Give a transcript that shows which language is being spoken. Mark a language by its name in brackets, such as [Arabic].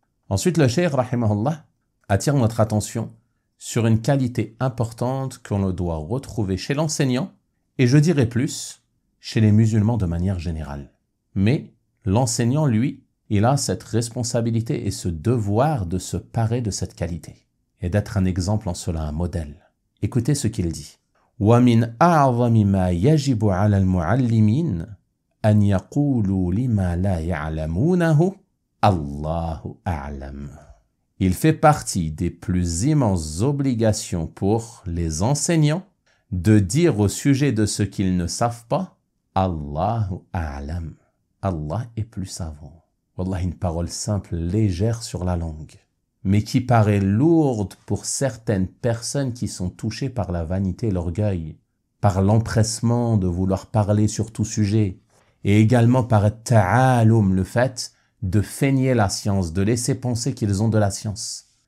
[French] Ensuite, le cheikh, rahimahullah, attire notre attention sur une qualité importante qu'on doit retrouver chez l'enseignant, et je dirais plus, chez les musulmans de manière générale. Mais l'enseignant, lui, il a cette responsabilité et ce devoir de se parer de cette qualité et d'être un exemple en cela, un modèle. Écoutez ce qu'il dit. [Arabic] وَمِنْ أَعْظَمِ مَا يَجِبُ عَلَى الْمُعَلِّمِينَ أَنْ يَقُولُوا لِمَا لَا يَعْلَمُونَهُ Allahu a'lam. [French] Il fait partie des plus immenses obligations pour les enseignants de dire au sujet de ce qu'ils ne savent pas, Allahu a'lam. Allah est plus savant. Wallah, une parole simple, légère sur la langue, mais qui paraît lourde pour certaines personnes qui sont touchées par la vanité et l'orgueil, par l'empressement de vouloir parler sur tout sujet, et également par ta'alum, le fait de feigner la science, de laisser penser qu'ils ont de la science.